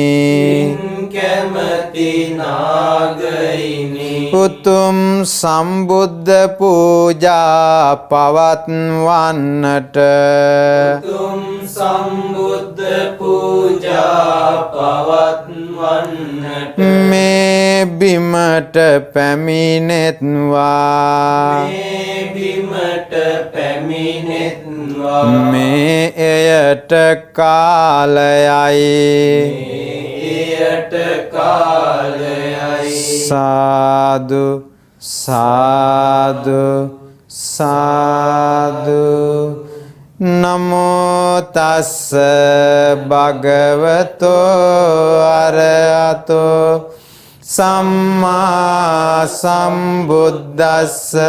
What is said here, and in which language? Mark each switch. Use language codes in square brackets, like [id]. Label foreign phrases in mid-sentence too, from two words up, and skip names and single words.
[si] උතුම් සම්බුද්ධ පූජා පවත්වන්නට මේ බිමට පැමිණෙත්වා. මේ එයට කාලයයි සාදු සාදු සාදු. [pi] නමෝ තස්ස භගවතෝ අරහතෝ සම්මා සම්බුද්දස්ස.